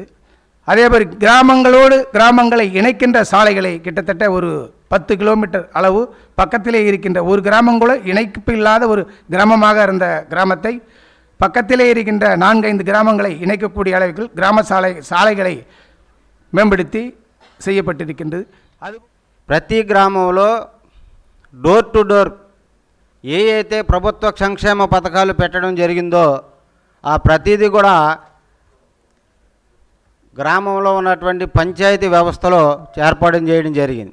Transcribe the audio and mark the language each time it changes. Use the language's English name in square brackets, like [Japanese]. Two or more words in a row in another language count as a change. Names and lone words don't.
[Tamil] அதேபோல் கிராமங்களை இணைக்கின்ற சாலைகளை கிட்டத்தட்ட ஒரு 10 கிலோமீட்டர் அளவு பக்கத்திலே இருக்கின்ற ஒரு கிராமம் கூட இணைப்பு இல்லாத ஒரு கிராமமாக இருந்த கிராமத்தை பக்கத்திலே இருக்கின்ற 4-5 கிராமங்களை இணைக்கக்கூடிய அளவுக்கு கிராம சாலைகளை மேம்படுத்தி செய்யப்பட்டிருக்கின்றது. அது [Telugu] ప్రతి గ్రామంలో డోర్ టు డోర్ ఏ అయితే ప్రభుత్వ సంక్షేమ పథకాలు పెట్టడం జరిగిందో ఆ ప్రతిదీ కూడా గ్రామంలో ఉన్నటువంటి పంచాయతీ వ్యవస్థలో ఏర్పాటు చేయడం జరిగింది.